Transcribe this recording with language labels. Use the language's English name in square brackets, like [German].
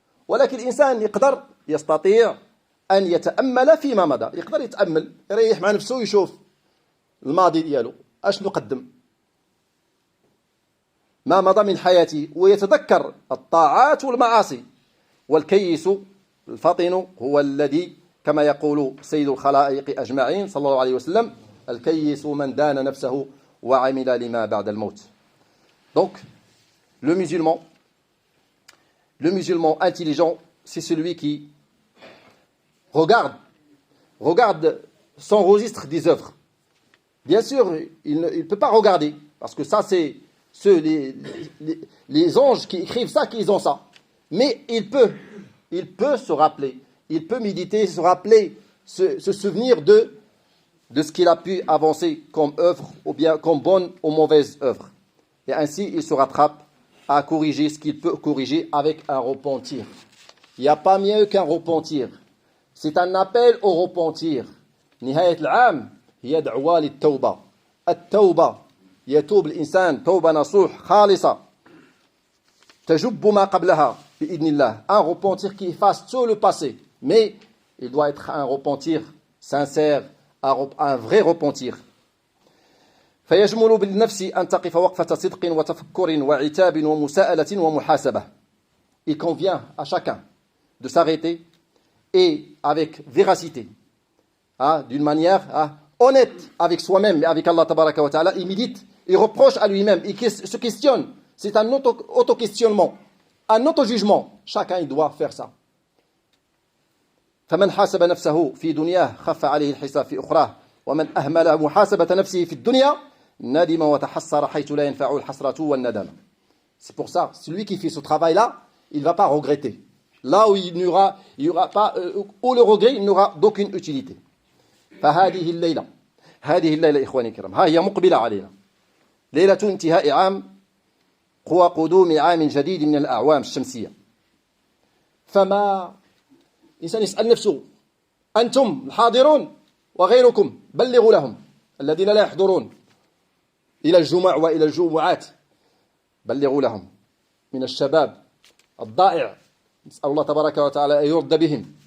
[Arabic] ولكن الإنسان يستطيع أن يتأمل فيما مضى، يقدر يتأمل يريح مع نفسه يشوف الماضي ديالو أشنو قدم ما مضى من حياته، ويتذكر الطاعات والمعاصي. والكيس الفطن هو الذي كما يقول سيد الخلائق أجمعين صلى الله عليه وسلم: الكيس من دان نفسه وعمل لما بعد الموت. [French] Donc, le musulman intelligent, c'est celui qui regarde son registre des œuvres. Bien sûr, il ne peut pas regarder, parce que ça, c'est les anges qui écrivent ça, qui ont ça. Mais il peut se rappeler, il peut méditer, se rappeler, se souvenir de ce qu'il a pu avancer comme œuvre, ou bien comme bonne ou mauvaise œuvre. Et ainsi, il se rattrape à corriger ce qu'il peut corriger avec un repentir. Il n'y a pas mieux qu'un repentir. C'est un appel au repentir. [Arabic] نهاية العام هي دعوة للتوبة. التوبة يتوب الإنسان توبة نصوح خالصة تجب ما قبلها بإذن الله. [French] Un repentir qui efface tout le passé. Mais il doit être un repentir sincère, un vrai repentir. [Arabic] فيجمل بالنفس أن تقف وقفة صدق وتفكر وعتاب ومساءلة ومحاسبة. [French] Il convient à chacun de s'arrêter et avec véracité, d'une manière honnête avec soi-même et avec Allah tabaraka wa ta'ala. Il médite, il reproche à lui-même, il se questionne. C'est un auto-questionnement, un auto-jugement. Chacun il doit faire ça. [Arabic] فمن حاسب نفسه في دنياه خف عليه الحساب في أخراه ومن أهمل محاسبة نفسه في الدنيا ندم وتحسر حيث لا ينفع الحسرة والندم. [French] C'est pour ça, celui qui fait ce travail-là, il ne va pas regretter. Là où il n'y aura pas, où le regret, il n'aura d'aucune utilité. [Arabic] فهذه الليلة إخواني الكرام ها هي مقبلة علينا ليلة انتهاء عام وقدوم عام جديد من الأعوام الشمسية. فما الإنسان يسأل نفسه أنتم الحاضرون وغيركم بلغوا لهم الذين لا يحضرون إلى الجمع وإلى الجمعات بلغوا لهم من الشباب الضائع نسأل الله تبارك وتعالى أن يرد بهم.